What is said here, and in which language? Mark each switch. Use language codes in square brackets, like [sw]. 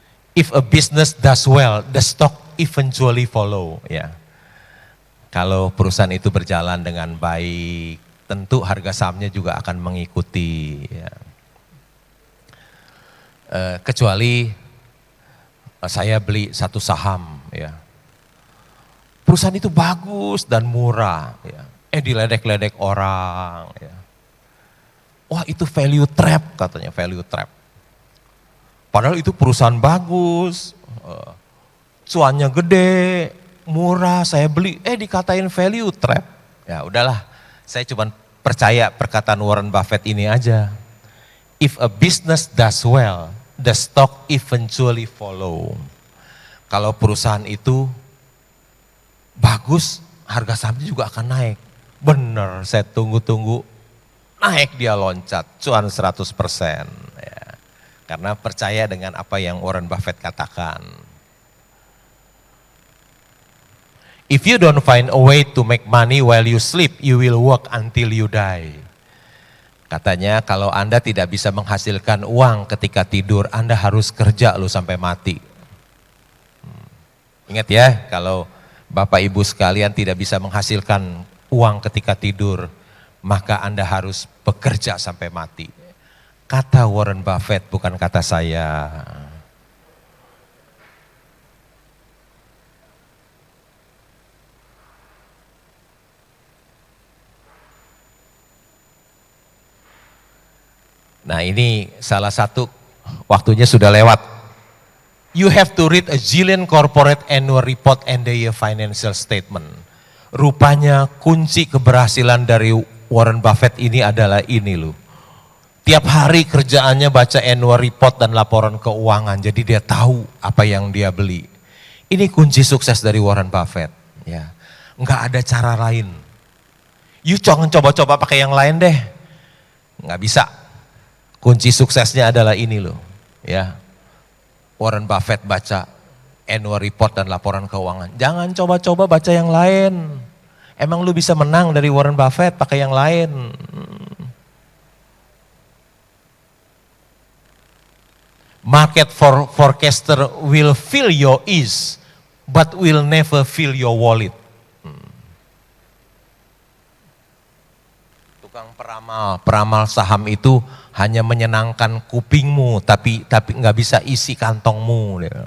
[en] If a business does well, the stock eventually follow. [id] Ya. Kalau perusahaan itu berjalan dengan baik, tentu harga sahamnya juga akan mengikuti. Ya. Kecuali saya beli satu saham, ya. Perusahaan itu bagus dan murah, ya. Diledek-ledek orang. Ya. Wah itu value trap katanya, value trap. Padahal itu perusahaan bagus, cuannya gede, murah, saya beli, dikatain value trap. Ya udahlah, saya cuma percaya perkataan Warren Buffett ini aja. [en] If a business does well, the stock eventually follow. [id] Kalau perusahaan itu bagus, harga sahamnya juga akan naik. Bener, saya tunggu-tunggu, naik dia loncat, cuan 100%. Ya. Karena percaya dengan apa yang Warren Buffett katakan. [en] If you don't find a way to make money while you sleep, you will work until you die. [id] Katanya kalau Anda tidak bisa menghasilkan uang ketika tidur, Anda harus kerja loh sampai mati. Ingat ya, kalau Bapak Ibu sekalian tidak bisa menghasilkan uang ketika tidur, maka Anda harus bekerja sampai mati. Kata Warren Buffett, bukan kata saya. Nah ini salah satu, waktunya sudah lewat. [en] You have to read a Jillian Corporate Annual Report and their financial statement. [id] Rupanya kunci keberhasilan dari Warren Buffett ini adalah ini loh. Tiap hari kerjaannya baca annual report dan laporan keuangan, jadi dia tahu apa yang dia beli. Ini kunci sukses dari Warren Buffett. Ya, nggak ada cara lain. You jangan coba-coba pakai yang lain deh, nggak bisa. Kunci suksesnya adalah ini loh, ya. Warren Buffett baca annual report dan laporan keuangan. Jangan coba-coba baca yang lain. Emang lu bisa menang dari Warren Buffett pakai yang lain? [en] Market forecaster will fill your ears, but will never fill your wallet. [id] Tukang peramal saham itu hanya menyenangkan kupingmu, tapi nggak bisa isi kantongmu.